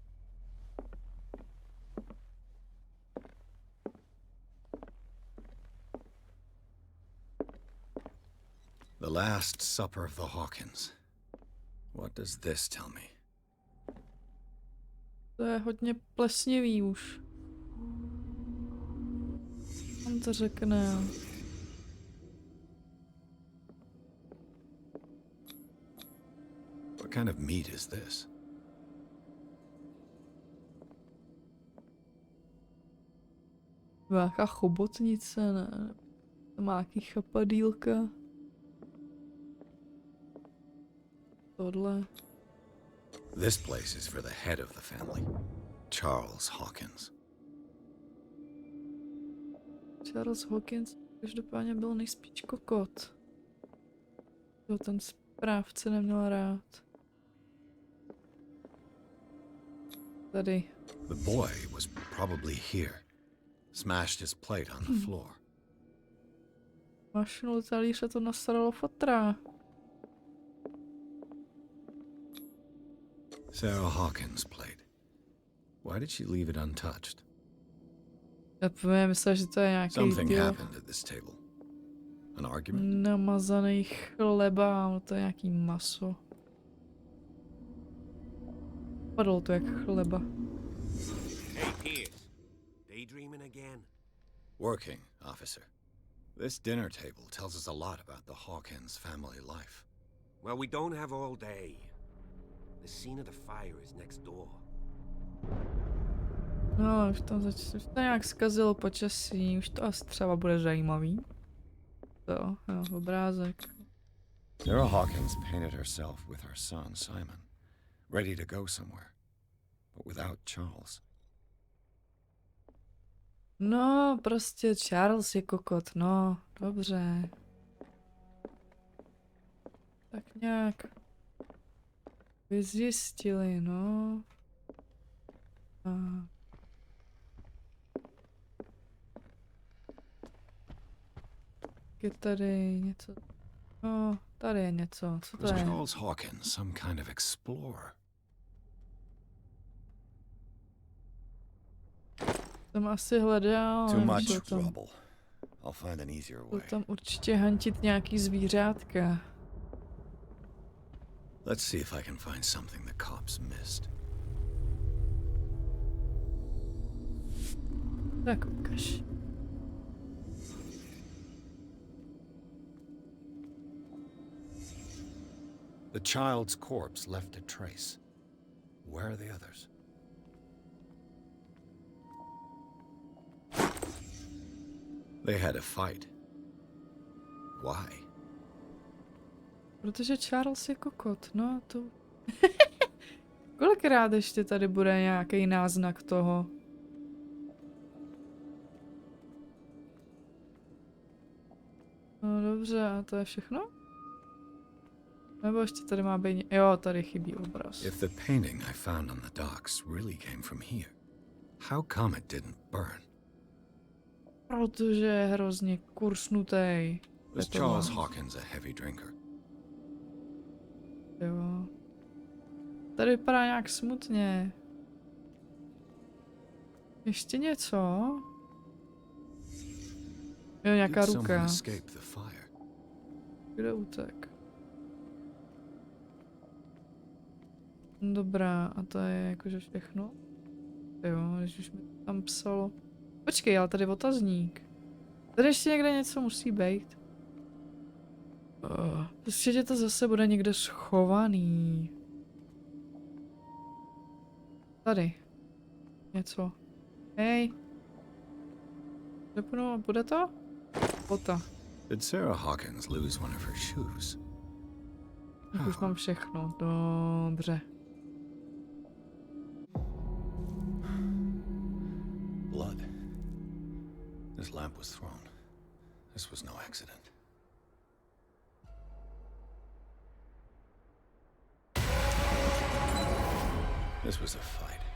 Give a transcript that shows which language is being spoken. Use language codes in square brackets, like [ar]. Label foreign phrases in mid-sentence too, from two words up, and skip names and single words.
[en] The Last Supper of the Hawkins. What does this tell me? [cs] To je hodně plesnivý už. On to řekne. [en] What kind of meat is this? [cs] Nějaká chobotnice, ne? To má nějaký chapadýlka. Tohle. [en] This place is for the head of the family, Charles Hawkins. [cs] Charles Hawkins každopádně byl nejspíš kokot. To ten správce neměl rád. Tady. [en] The boy was probably here. Smashed his plate on the floor. [cs] Mašinul talíře to nasralo fotra. [en] Sarah Hawkins' plate. Why did she leave it untouched? [cs] Já myslím, že to je nějaký [en] Something [cs] díl [en] happened at this table. An argument? [cs] namazaný chleba, no to je nějaký maso. Padlo to jak chleba. [en] Hey, Pierce. Daydreaming again? Working, officer. This dinner table tells us a lot about the Hawkins family life. Well, we don't have all day. The scene of the fire is next door. [cs] No, už to nějak zkazilo počasí, už to asi třeba bude zajímavý. To, jo, obrázek. [en] Sarah Hawkins painted herself with her son, Simon, ready to go somewhere, but without Charles. [cs] No, prostě Charles je kokot, no, dobře. Tak nějak vyzjistili, no. A... Je tady něco. No, tady je něco. Co to [en] Was [cs] je? [en] Charles Hawkins some kind of explorer? [cs] Tam asi hledal. [en] Too [cs] nevím, [en] much [cs] co tam. [en] trouble. I'll find an easier [cs] Byl [en] way. [cs] tam určitě hantit nějaký zvířátka. [en] Let's see if I can find something the cops missed. [cs] Tak ukaž. [en] The child's corpse left a trace. Where are the others? They had a fight. Why? [cs] Protože Charles je kokot, no to... Kolikrát ještě tady bude nějaký náznak toho? No dobře, a to je všechno? Nebo ještě tady má být... Jo, tady chybí obraz. [en] If the painting I found on the docks really came from here, how come it didn't burn? [cs] Protože je hrozně kursnutý. [en] Was Charles Hawkins a heavy drinker? [cs] Jo. Tady vypadá nějak smutně. Ještě něco? Jo, nějaká [en] Did someone [cs] ruka. [en] escape the fire? [cs] Kde utek? Dobrá, a to je jakože všechno? Jo, když už mi to tam psalo. Počkej, ale tady otazník. Tady ještě někde něco musí být. Určitě to zase bude někde schovaný. Tady. Něco. Hej. Zapnu, bude to? Pota. [en] Did Sarah Hawkins lose one of her shoes? [cs] Tak už mám všechno. Dobře. [en] Blood. This lamp was thrown. This was no accident. This was a fight.